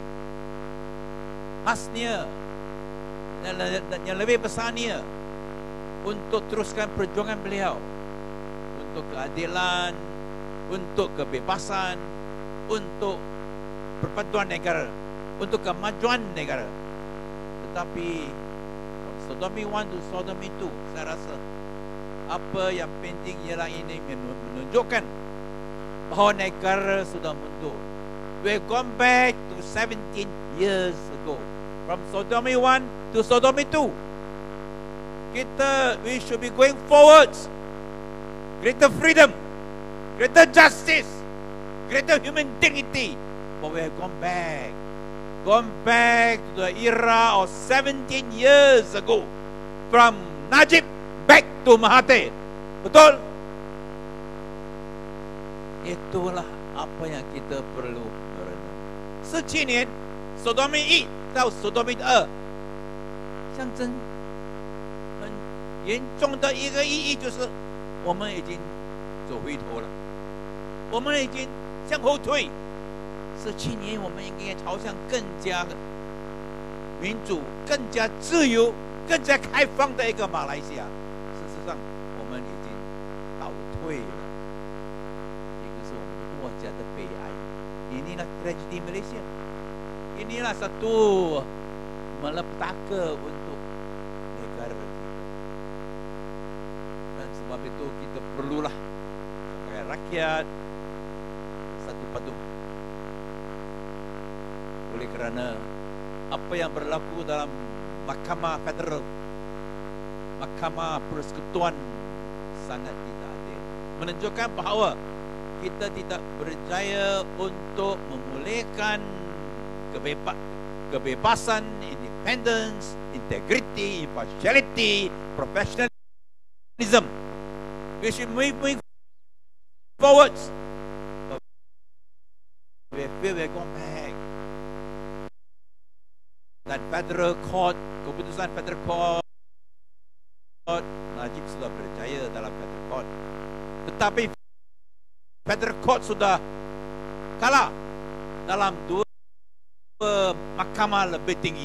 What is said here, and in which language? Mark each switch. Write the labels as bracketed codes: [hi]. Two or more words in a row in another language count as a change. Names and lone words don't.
[ms] Khasnya dan yang lebih besarnya untuk teruskan perjuangan beliau untuk keadilan, untuk kebebasan, untuk perpaduan negara, untuk kemajuan negara. Tetapi Sodomi 1 to Sodomi 2, saya rasa apa yang penting ialah ini menunjukkan bahawa negara sudah mundur. [en] We've gone back to 17 years ago, from Sodomi 1 to Sodomi 2. We should be going forwards. Greater freedom, greater justice, greater human dignity. But we have gone back to the era of 17 years ago, from Najib back to Mahathir. [ms] Betul? Itulah apa yang kita perlu merenung. [zh] 17 年 Sodomi 1到 Sodomi 2，象征很严重的一个意义，就是我们已经走回头了，我们已经向后退。17年，我们应该朝向更加民主、更加自由、更加开放的一个马来西亚。事实上，我们已经倒退了，这个是我们国家的悲哀。 [ms] Inilah tragedi Malaysia. Inilah satu malapetaka untuk negara kita. Dan sebab itu kita perlulah sebagai rakyat satu padu. Oleh kerana apa yang berlaku dalam Mahkamah Federal, Mahkamah Persekutuan sangat tidak adil, menunjukkan bahawa kita tidak berjaya untuk memulihkan kebebasan, [en] independence, integrity, impartiality, professionalism. We should move forwards. We feel we're going back. [ms] Dan Federal Court, keputusan Federal Court, Najib sudah berjaya dalam Federal Court. Tetapi Federal Court sudah kalah dalam dua mahkamah lebih tinggi.